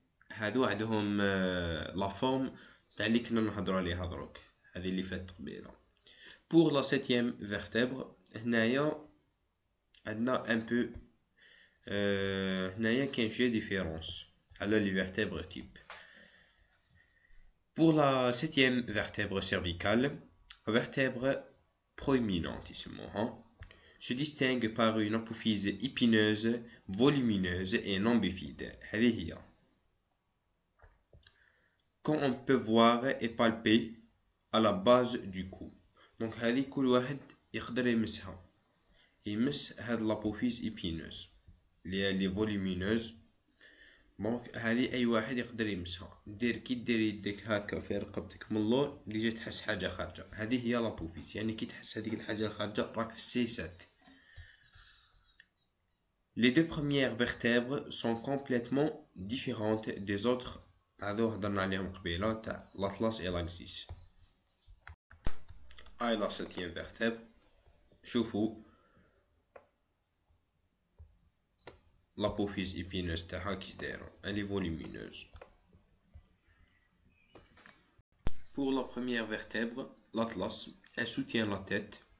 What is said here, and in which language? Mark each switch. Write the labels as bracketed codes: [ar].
[ar] هادو عندهم [fr] la forme [ar] تاع اللي كنا نهضروا عليها دروك، هذه اللي فاتت قبيلة. [fr] Pour la septième vertèbre [ar] هنايا عندنا [fr] un peu [ar] هنايا كاين شوية [fr] différence على les vertèbres type. Pour la septième vertèbre cervicale, vertèbre proéminente se distingue par une apophyse épineuse, volumineuse et non bifide. Quand on peut voir et palper à la base du cou. [ar] Donc هذه كل واحد يقدر يمس هاد [fr] l'apophyse épineuse [ar] اللي volumineuse. دونك هذه اي واحد يقدر يمسها. دير كي دير يدك هكا في رقبتك من اللور اللي جات تحس حاجه خارجه، هذه هي لابوفيس، يعني كي تحس هذيك الحاجه الخارجه راك في السيسات. [fr] Les deux premières vertèbres sont complètement différentes des autres. [ar] هذو هضرنا عليهم قبيله تاع [fr] l'atlas et l'axis. هاي لا septième vertèbre، شوفوا l'apophyse épineuse [ar] تاعها كيش دايره، [fr] elle est volumineuse. Pour la première vertèbre, l'atlas, elle soutient la tête.